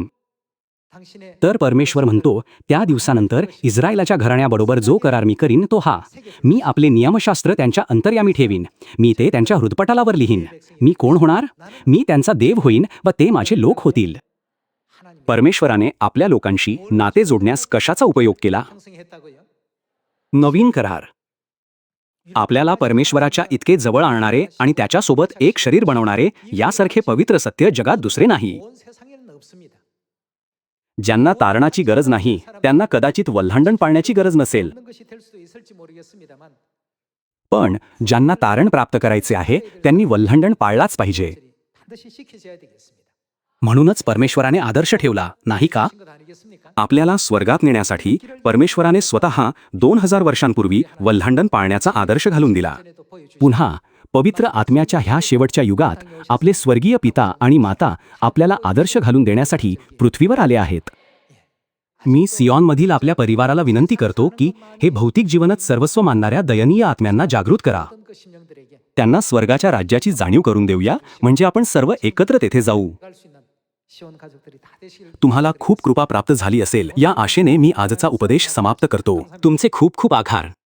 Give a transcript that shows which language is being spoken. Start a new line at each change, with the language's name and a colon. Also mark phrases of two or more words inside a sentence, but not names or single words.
Korean: 당신의
Marathi: तर परमेश्वर म्हणतो, त्या दिवसानंतर इस्रायलाच्या घराण्याबरोबर जो करार मी करीन तो हा, मी आपले नियमशास्त्र त्यांच्या अंतर्यामी ठेवीन, मी ते त्यांच्या हृदपटालावर लिहीन. मी कोण होणार? मी त्यांचा देव होईन व ते माझे लोक होतील.
Korean: 하나님
Marathi: परमेश्वराने आपल्या लोकांशी नाते जोडण्यास कशाचा उपयोग केला?
Korean: 형성했다고요?
Marathi: नवीन करार. आपल्याला परमेश्वराच्या इतके जवळ आणणारे आणि त्याच्यासोबत एक शरीर बनवणारे यासारखे पवित्र सत्य जगात दुसरे नाही.
Korean: 온 세상에는 없습니다.
Marathi: ज्यांना तारणाची गरज नाही त्यांना कदाचित वल्हांडण पाळण्याची गरज नसेल,
Korean: 없는 것이 될 수도 있을지 모르겠습니다만
Marathi: पण ज्यांना तारण प्राप्त करायचे आहे त्यांनी वल्हांडण पाळलाच पाहिजे.
Korean: 반드시 지켜져야 되겠습니다.
Marathi: म्हणूनच परमेश्वराने आदर्श ठेवला, नाही का?
Korean: 신 것 아니겠습니까?
Marathi: आपल्याला स्वर्गात नेण्यासाठी परमेश्वराने स्वतः 2000 वर्षांपूर्वी वल्हांडण पाळण्याचा आदर्श घालून दिला.
Korean: 전에도 보여주신
Marathi: पुन्हा पवित्र आत्म्याच्या ह्या शेवटच्या युगात आपले स्वर्गीय पिता आणि माता आपल्याला आदर्श घालून देण्यासाठी पृथ्वीवर आले आहेत. मी सियॉनमधील आपल्या परिवाराला विनंती करतो की हे भौतिक जीवनच सर्वस्व मानणाऱ्या दयनीय आत्म्यांना जागृत करा.
Korean: 어떤 그 심령들에게
Marathi: त्यांना स्वर्गाच्या राज्याची जाणीव करून देऊया, म्हणजे आपण सर्व एकत्र तेथे जाऊ.
Korean: 갈 수 있는 시온 가족들이 다 되시길
Marathi: तुम्हाला खूप कृपा प्राप्त झाली असेल या आशेने मी आजचा उपदेश समाप्त करतो. तुमचे खूप खूप आभार.